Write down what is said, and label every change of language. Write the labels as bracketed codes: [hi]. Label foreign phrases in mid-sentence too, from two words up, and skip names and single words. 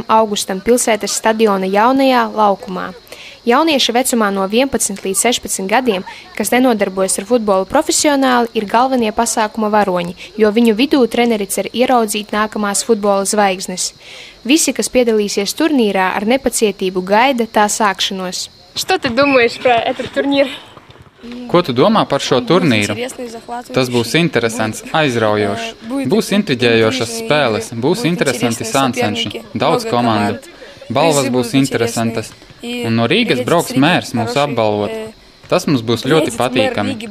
[lv] augustam pilsētas stadiona jaunajā laukumā. Jaunieši vecumā no 11 līdz 16 gadiem, kas nenodarbojas ar futbolu profesionāli, ir galvenie pasākuma varoņi, jo viņu vidū treneri cer ieraudzīt nākamās futbola zvaigznes. Visi, kas piedalīsies turnīrā, ar nepacietību gaida tā sākšanos. [ru] Что ты думаешь про этот турнир? [lv] Ko tu domā par šo turnīru? Tas būs interesants, aizraujošs. Būs intriģējošas spēles, būs interesanti sāncenši, daudz komandu. Balvas būs interesantas. Un no Rīgas brauks mērs mūs apbalvot. Tas mums būs ļoti patīkami.